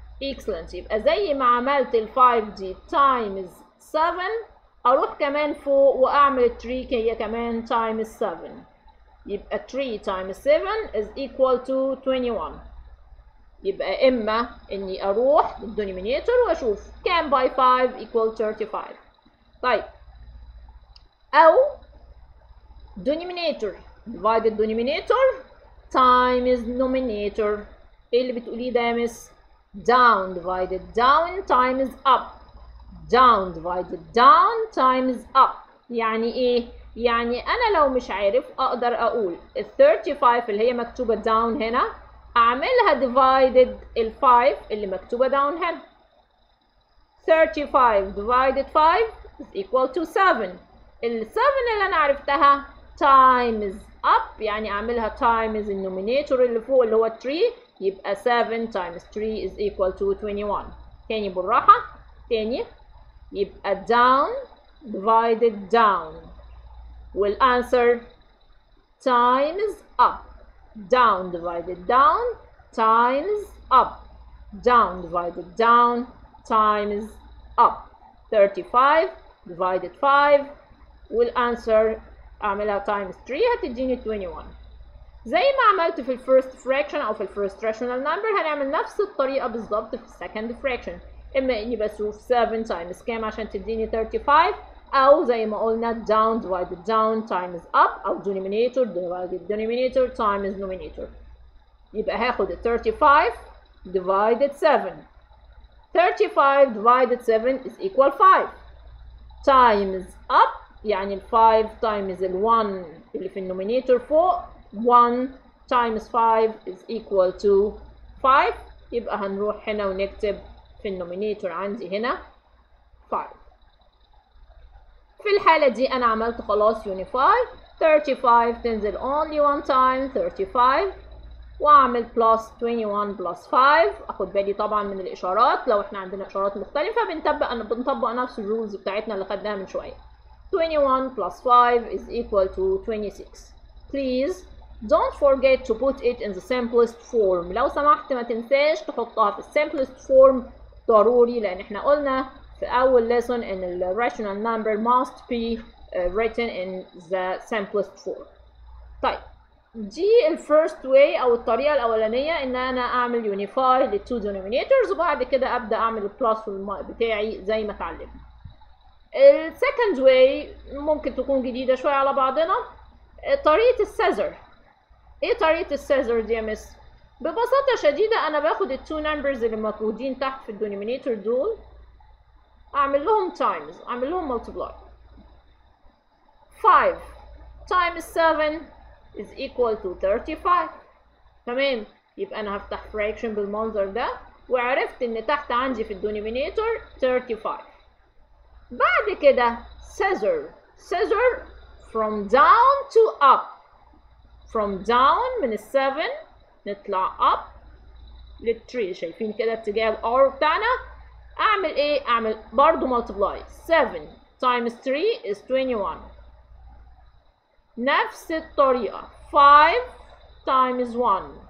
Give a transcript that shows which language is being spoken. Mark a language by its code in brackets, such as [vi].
[ar] excellent، يبقى زي ما عملت ال5 دي تايمز 7 اروح كمان فوق واعمل 3 هي كمان تايمز 7، يبقى [en] 3 times 7 is equal to 21. [ar] يبقى اما اني اروح للدينومينيتور واشوف كام باي 5 equal 35. [en] طيب او denominator divided denominator times numerator. [ar] ايه اللي بتقوليه ده يا مس؟ [en] down divided down times up، down divided down times up. [ar] يعني ايه؟ يعني انا لو مش عارف اقدر اقول ال 35 اللي هي مكتوبه down هنا اعملها divided ال 5 اللي مكتوبه down هنا. [en] 35 divided 5 is equal to 7. [ar] ال 7 اللي انا عرفتها times up، يعني اعملها times النومينيتور اللي فوق اللي هو 3، يبقى [en] 7 times 3 is equal to 21. تاني بالراحه، تاني، يبقى down divided down والانسر times up، down divided down times up، down divided down times up. [ar] 35 divided 5 والانسر اعملها times 3 هتديني 21. زي ما عملت في الفيرست فراكشن او في الفيرست راشونال نمبر هنعمل نفس الطريقه بالظبط في السكند فراكشن. اما اني بشوف 7 تايمز كام عشان تديني 35، او زي ما قلنا [en] down divided down times up، [ar] او [en] denominator divided denominator times numerator. [ar] يبقى هاخد ال 35 divided 7. [en] 35 divided 7 is equal 5 times up، [ar] يعني ال 5 [en] times ال 1 اللي في النومينيتور فوق، 1 times 5 is equal to 5، [ar] يبقى هنروح هنا ونكتب في النومينيتور عندي هنا 5. في الحالة دي أنا عملت خلاص unify. 35 تنزل [en] only one time [ar] 35 وأعمل plus 21 plus 5. أخد بالي طبعا من الإشارات، لو إحنا عندنا إشارات مختلفة بنطبق نفس الرولز بتاعتنا اللي خدناها من شوية. [en] 21 plus 5 is equal to 26. Please don't forget to put it in the simplest form. [ar] لو سمحت ما تنساش تحطها في simplest form ضروري، لأن إحنا قلنا في أول lesson إن ال rational number [en] must be written in the simplest form. [ar] طيب دي ال first way أو الطريقة الأولانية إن أنا أعمل unify لل two denominators وبعد كده أبدأ أعمل البلس بتاعي زي ما اتعلمنا. ال second way ممكن تكون جديدة شوية على بعضنا، طريقة السيزر. إيه طريقة السيزر دي يا مس؟ ببساطة شديدة أنا باخد ال two numbers اللي موجودين تحت في الدينومينيتور دول أعمل لهم times، أعمل لهم multiply. [en] 5 times 7 is equal to 35. [ar] تمام، يبقى أنا هفتح fraction بالمنظر ده وعرفت إن تحت عندي في الدينومينيتور 35. [en] بعد كده scissor from down to up. [ar] from down من ال 7 نطلع up لل 3. شايفين كده اتجاه الار بتاعنا؟ أعمل إيه؟ أعمل برضو multiply. [en] 7 times 3 is 21. [ar] نفس الطريقة 5 times 1.